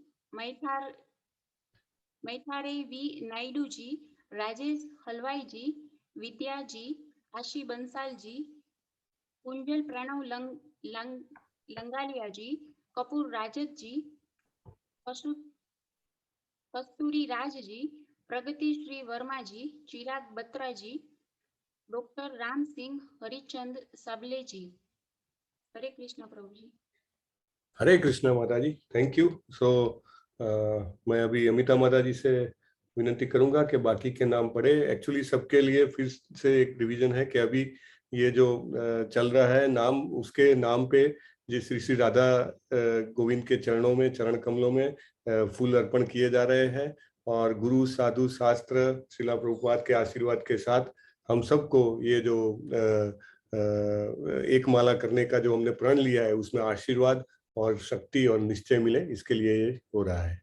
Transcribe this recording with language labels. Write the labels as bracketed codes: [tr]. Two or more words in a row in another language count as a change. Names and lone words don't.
[hi] मैथारे वी नायडू जी, राजेश हलवाई जी, विद्या जी, आशी बंसाल जी, कुंजल प्रणव लंगालिया जी, कपूर राजत जी, कस्तूरी राज जी, प्रगति श्री वर्मा जी, चिराग बत्रा जी, डॉक्टर राम सिंह हरिचंद साबले जी। हरे कृष्ण प्रभु जी। हरे कृष्ण माता जी, [en] thank you. [hi] सो मैं अभी अमिता माता जी से विनती करूंगा कि बाकी के नाम पढ़े। एक्चुअली सबके लिए फिर से एक रिवीजन है कि अभी ये जो चल रहा है नाम, उसके नाम पे जो श्री श्री राधा गोविंद के चरणों में, चरण कमलों में फूल अर्पण किए जा रहे हैं। और गुरु साधु शास्त्र श्रीला प्रभुपाद के आशीर्वाद के साथ हम सबको ये जो एक माला करने का जो हमने प्रण लिया है उसमें आशीर्वाद और शक्ति और निश्चय मिले, इसके लिए ये हो रहा है।